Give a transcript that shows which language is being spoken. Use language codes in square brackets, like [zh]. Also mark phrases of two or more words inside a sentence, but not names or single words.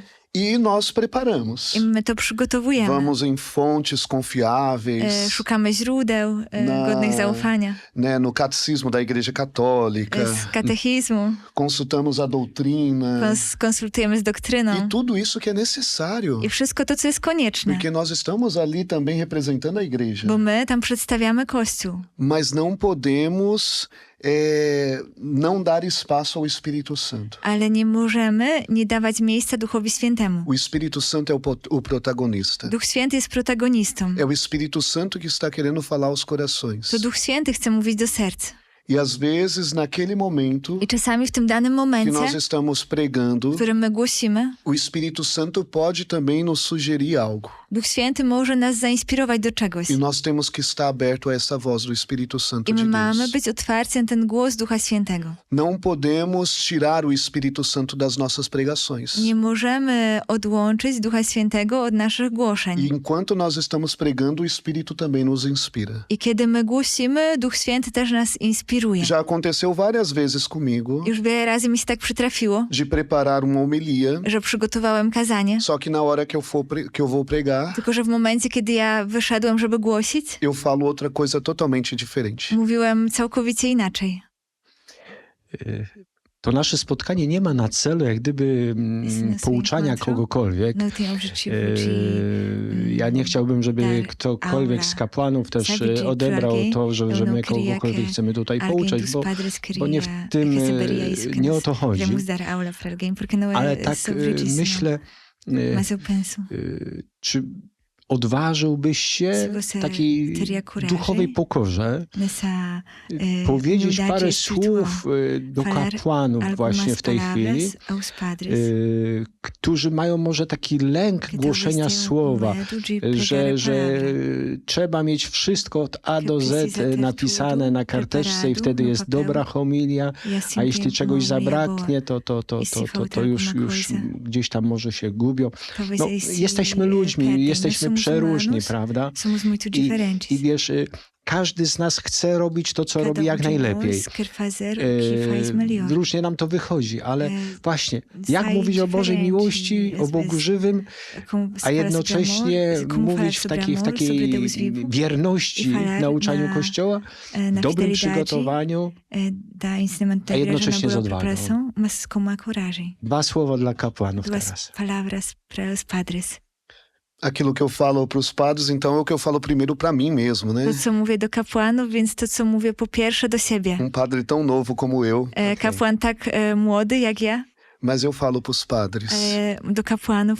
[pt] E nós preparamos. [pl] I my to przygotowujemy. [pt] Vamos em fontes confiáveis, [pl] Szukamy źródeł godnych zaufania. [pt] né, no catecismo da Igreja Católica, [pl] Z katechizmu, [pt] consultamos a doutrina [pl] konsultujemy z doktryną. [pt] e tudo isso que é necessário, [pl] I wszystko to, co jest konieczne. [pt] porque nós estamos ali também representando a igreja. [pl] Bo my tam przedstawiamy Kościół. [pt] Mas não podemos não dar espaço ao Espírito Santo. [pl] Ale nie możemy nie dawać miejsca Duchowi Świętemu. [pt] O Espírito Santo é o protagonista. [pl] Duch Święty jest protagonistą. [pt] É o Espírito Santo que está querendo falar aos corações. [pl] To Duch Święty chce mówić do serc. [pt] E às vezes, naquele momento [pl] I czasami w tym danym [pt] que [pl] momencie, [pt] nós estamos pregando, [pl] w którym my głosimy, [pt] o Espírito Santo pode também nos sugerir algo. [pl] Duch Święty może nas zainspirować do czegoś. [pt] E nós temos que estar aberto a essa voz do Espírito Santo [pl] I my [pt] de [pl] mamy [pt] Deus. [pl] być otwarci na ten głos Ducha Świętego. [pt] Não podemos tirar o Espírito Santo das nossas pregações. [pl] Nie możemy odłączyć Ducha Świętego od naszych [pt] E [pl] głoszeń. [pt] enquanto nós estamos pregando, o Espírito também nos inspira. [pl] I kiedy my głosimy, Duch Święty też nas inspiruje. [pt] Já aconteceu várias vezes comigo [pl] Już wiele razy mi się tak przytrafiło, [pt] de preparar uma homilia, [pl] że przygotowałem kazanie, [pt] só que na hora que eu vou pregar, [pl] tylko że w momencie, kiedy ja wyszedłem, żeby głosić, [pt] eu falo outra coisa totalmente diferente. [pl] mówiłem całkowicie inaczej. To nasze spotkanie nie ma na celu jak gdyby Jest pouczania [pt] encontro. [pl] kogokolwiek. [pt] No tem objetivo de [pl] Ja nie chciałbym, żeby [pt] dar [pl] ktokolwiek z [pt] aula, [pl] kapłanów też [pt] sabe, de [pl] odebrał [pt] alguém, [pl] to, że [pt] eu [pl] my [pt] não queria [pl] kogokolwiek [pt] que [pl] chcemy tutaj [pt] alguém [pl] pouczać, [pt] dos [pl] bo [pt] padres [pl] nie w [pt] queria [pl] tym [pt] receberia isso, que [pl] nie o [pt] nós [pl] to chodzi. [pt] queremos dar aula para alguém, porque não [pl] Ale [pt] é [pl] tak [pt] sobre isso, [pl] myślę, [pt] não. Mas eu penso, [pl] czy odważyłbyś się [pt] Se [pl] w [pt] você [pl] takiej [pt] teria coragem [pl] duchowej pokorze [pt] nessa [pl] powiedzieć [pt] humildade [pl] parę [pt] espiritual, [pl] słów do [pt] falar [pl] kapłanów właśnie [pt] algumas [pl] w tej chwili, [pt] palavras aos padres, [pl] którzy mają może taki lęk [pt] que [pl] głoszenia [pt] talvez tenham [pl] słowa, [pt] medo de pregar a [pl] że [pt] palavra. [pl] trzeba mieć wszystko od A do [pt] precisa [pl] Z [pt] ter [pl] napisane [pt] tudo [pl] na karteczce i [pt] preparado [pl] wtedy [pt] no [pl] jest [pt] papel. [pl] dobra homilia, [pt] E assim a [pl] jeśli [pt] tem [pl] czegoś [pt] uma homilia [pl] zabraknie, [pt] boa. [pl] to I [pt] se faltar [pl] to już [pt] alguma coisa, [pl] gdzieś tam może się gubią. [pt] Talvez [pl] No, [pt] aí se [pl] jesteśmy ludźmi, [pt] perdem. My [pl] jesteśmy [pt] somos [pl] przeróżni, [pt] humanos, [pl] prawda? [pt] somos muito diferentes. [pl] I wiesz, każdy z nas chce robić to, co [pt] Cada [pl] robi jak [pt] de [pl] najlepiej. [pt] nós quer fazer o que faz melhor. [pl] Różnie nam to wychodzi, ale właśnie, jak [pt] sai [pl] mówić o Bożej [pt] diferente, [pl] miłości, o [pt] às [pl] Bogu [pt] vezes, [pl] żywym, [pt] Como se a fala [pl] jednocześnie [pt] sobre amor, como [pl] mówić w [pt] falar sobre [pl] takiej [pt] amor, sobre Deus vivo, [pl] wierności [pt] i falar [pl] nauczaniu na- Kościoła, na dobrym [pt] fidelidade, [pl] przygotowaniu. [pt] da ensinamento da [pl] A [pt] igreja na [pl] jednocześnie z [pt] boa [pl] odwagą. [pt] preparação, mas com uma coragem. [pl] 2 słowa dla kapłanów [pt] Duas [pl] teraz. [pt] palavras para os padres. Aquilo que eu falo para os padres, então é o que eu falo primeiro para mim mesmo, né? [pl] To, co mówię do kapłanów, więc to, co mówię po pierwsze do siebie. [pt] Padre tão novo como eu, [pl] Kapłan tak młody jak ja, [pt] mas eu falo para os padres. [pl] do kapłanów